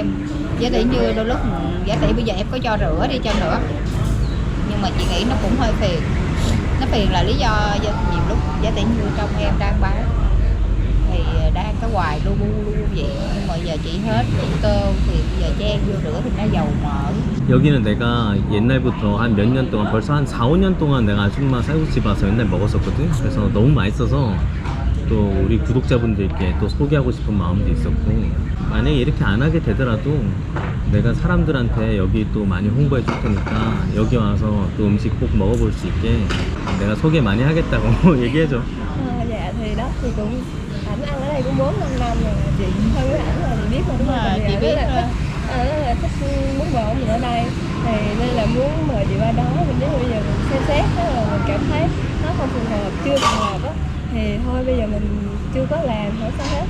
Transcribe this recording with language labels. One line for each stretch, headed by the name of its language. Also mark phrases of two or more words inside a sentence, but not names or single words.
Vietnamese: Giả tỷ như đôi lúc giả tỷ bây giờ em có cho rửa đi cho nữa, nhưng mà chị nghĩ nó cũng hơi phiền. Nó phiền là lý do nhiều lúc giả tỷ như trong em đang bán thì đang cái hoài lu bu vậy, nhưng mà giờ chị hết chị tô thì bây giờ chen vô rửa thì nó dầu mỡ.
Korean: 여기는 내가 옛날부터 한 몇 년 동안, 벌써 한 4, 5년 동안 내가 아줌마 쌀국집 와서 맨날 먹었었거든. 그래서 너무 맛있어서 또 우리 구독자분들께 또 소개하고 싶은 마음도 있었고, 만약에 이렇게 안 하게 되더라도 내가 사람들한테 여기 또 많이 홍보해 줄 테니까 여기 와서 또 음식 꼭 먹어볼 수 있게 내가 소개 많이 하겠다고 얘기해줘.
Vietnamese: Dạ thì đó thì cũng ảnh ăn ở đây cũng 4-5 năm rồi, chị thân với ảnh là chị biết mà đúng không? Chị biết là thích bún bò gì ở đây, thì nên là muốn mời chị qua đó. Mình nếu bây giờ mình xem xét đó là mình cảm thấy nó không phù hợp, chưa phù hợp á, thì thôi bây giờ mình chưa có làm, không sao hết.